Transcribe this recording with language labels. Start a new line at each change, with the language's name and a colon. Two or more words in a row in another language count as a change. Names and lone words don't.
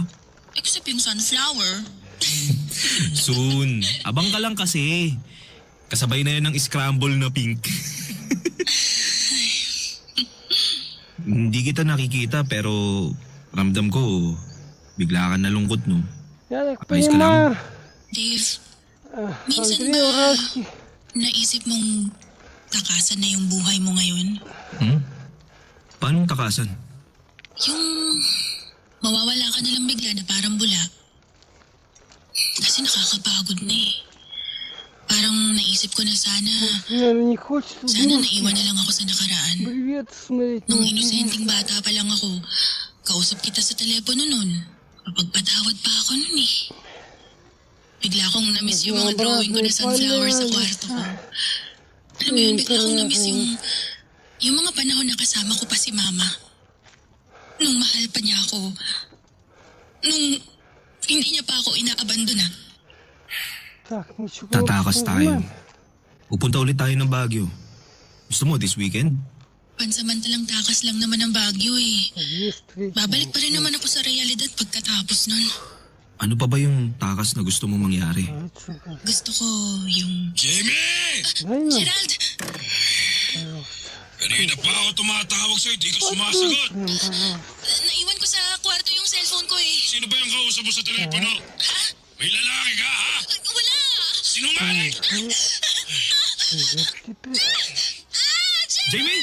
Filipino: Except yung sunflower. Soon. Abang ka lang kasi. Kasabay na yan ng scramble na pink. Hindi kita nakikita pero ramdam ko bigla ka nalungkot, no?
Russian: Я так
Filipino: Ayos ka lang?
Russian: понимаю,
Filipino: Dave, minsan
Russian: Андрей
Filipino: ba
Russian: Уральский
Filipino: naisip mong takasan na yung buhay mo ngayon? Paano takasan? Yung mawawala ka na lang bigla na parang bula. Kasi nakakapagod na eh. Parang naisip ko na sana
Russian: наверное, не хочет
Filipino: naiwan na lang ako sa nakaraan.
Russian: Привет, смотреть
Filipino: Nung
Russian: на
Filipino: inosenteng bata pa lang ako, kausap kita sa telepono nun. Kapagpatawad pa ako nun eh. Bigla akong na-miss yung mga drawing ko na sunflower sa kwarto ko. Alam mo yun, bigla akong na-miss yung mga panahon na kasama ko pa si Mama. Nung mahal pa niya ako. Nung hindi niya pa ako inaabandona.
Russian: Так, мы чего
Filipino: Tatakas tayo.
Russian: знаем?
Filipino: Pupunta ulit tayo ng Baguio. Gusto mo
English: this weekend?
Filipino: Pansamantalang takas lang naman ang Baguio eh.
Russian: Есть третий.
Filipino: Babalik pa rin naman ako sa realidad pagkatapos nun. Ano pa ba yung takas na gusto mong mangyari? Gusto ko yung... Jamie!
Russian: Дай нам,
Filipino: Gerald! Kanina pa ako tumatawag sa'yo, di ka sumasagot. Naiwan ko sa kwarto yung cellphone ko eh. Sino ba yung kausap mo sa telepono? Ha? May lalaki ka, ha? Wala! Sinungaling! Jamie!